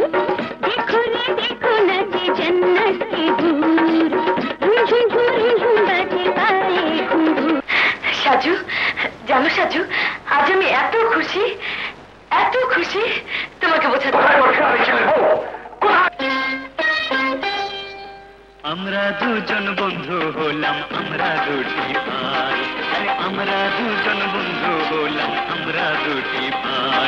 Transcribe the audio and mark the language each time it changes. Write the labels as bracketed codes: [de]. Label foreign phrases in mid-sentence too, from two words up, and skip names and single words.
[hi] देखो रे देखो नाची जन्नत की हूर, झुम झुम झुम बाजे पाए घुंघरू। [bn] সাজু, জানো সাজু, আজ আমি এত খুশি তোমাকে বোঝাতে পারবো না। আমরা দুজন বন্ধু হলাম, আমরা দুটি ভাই, আরে আমরা দুজন বন্ধু হলাম, আমরা দুটি ভাই।